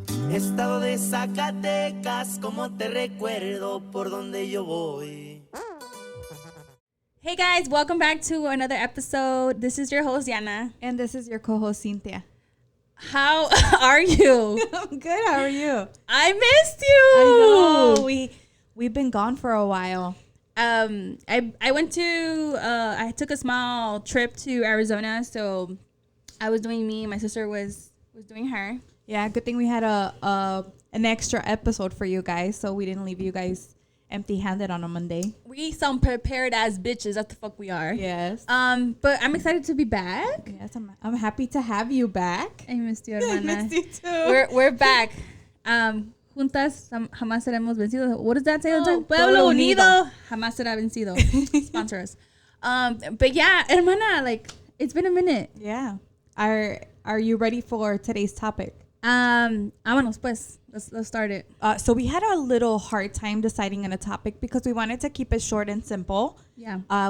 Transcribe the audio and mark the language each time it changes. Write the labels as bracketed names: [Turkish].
[Spanish] Estado de Zacatecas, como te recuerdo por donde yo voy. [English] Hey guys, welcome back to another episode. This is your host, Yana. And this is your co-host, Cyntia. How are you? I'm good. How are you? I missed you. I know. We've been gone for a while. I went to, I took a small trip to Arizona. So I was doing me. My sister was doing her. Yeah, good thing we had an extra episode for you guys, so we didn't leave you guys empty-handed on a Monday. We some prepared as bitches. That's the fuck we are. Yes. But I'm excited to be back. Yes, I'm happy to have you back. I missed you, hermana. I missed you too. We're back. [Spanish] Juntas jamás seremos vencidos. [English] What does that say? Oh, [Spanish] Pueblo unido jamás será vencido. [English] Sponsor us. But yeah, hermana, like it's been a minute. Yeah. Are you ready for today's topic? [Spanish] Vámonos pues. [English] Let's start it. So we had a little hard time deciding on a topic because we wanted to keep it short and simple. Yeah.